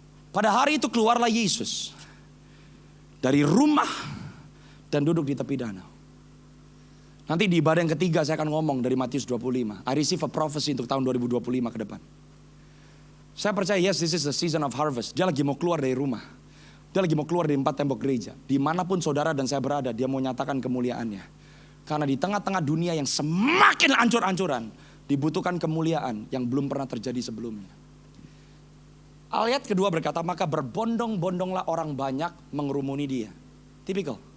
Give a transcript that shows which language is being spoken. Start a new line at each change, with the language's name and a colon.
Indonesian: Pada hari itu keluarlah Yesus dari rumah dan duduk di tepi danau. Nanti di ibadah yang ketiga saya akan ngomong dari Matius 25.
English: I receive a prophecy
Indonesian: untuk tahun 2025 ke depan. Saya percaya
English: yes, this is the season of harvest.
Indonesian: Dia lagi mau keluar dari rumah. Dia lagi mau keluar dari 4 tembok gereja. Dimanapun saudara dan saya berada, dia mau nyatakan kemuliaannya. Karena di tengah-tengah dunia yang semakin ancur-ancuran, dibutuhkan kemuliaan yang belum pernah terjadi sebelumnya. Ayat kedua berkata, maka berbondong-bondonglah orang banyak mengerumuni dia. Tipikal.